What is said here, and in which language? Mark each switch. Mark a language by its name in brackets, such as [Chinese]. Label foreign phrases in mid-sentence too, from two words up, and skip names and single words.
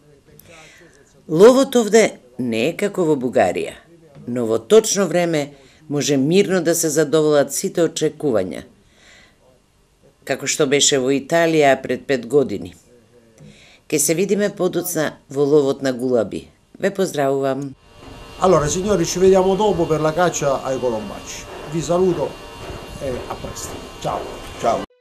[Macedonian] Ловот овде не е како во Бугарија, но во точно време може мирно да се задоволат сите очекувања, како што беше во Италија пред 5 години. Ке се видиме подоцна во ловот на гулаби. Ве поздравувам. [Italian] Allora signori, ci vediamo dopo per la caccia ai colombacci. Vi saluto e a presto. Ciao. Ciao.